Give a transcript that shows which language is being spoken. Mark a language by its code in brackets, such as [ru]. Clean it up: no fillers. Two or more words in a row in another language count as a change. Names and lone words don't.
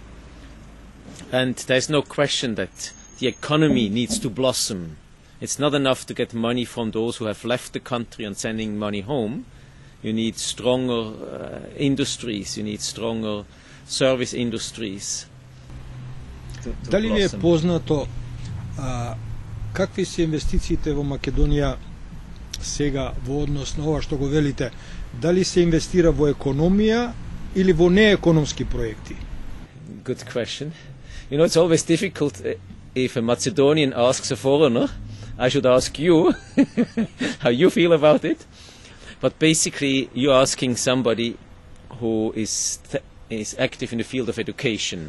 [en] And there's no question that the economy needs to blossom. It's not enough to get money from those who have left the country and sending money home. You need stronger industries, you need stronger service industries. [mk] Дали ви е познато какви се инвестициите во Македонија сега во однос на ова што го велите? Дали се инвестира во економија или во неекономски проекти? [en] Good question. It's always difficult if a Macedonian asks a foreigner. I should ask you how you feel about it. But basically, you're asking somebody who is active in the field of education.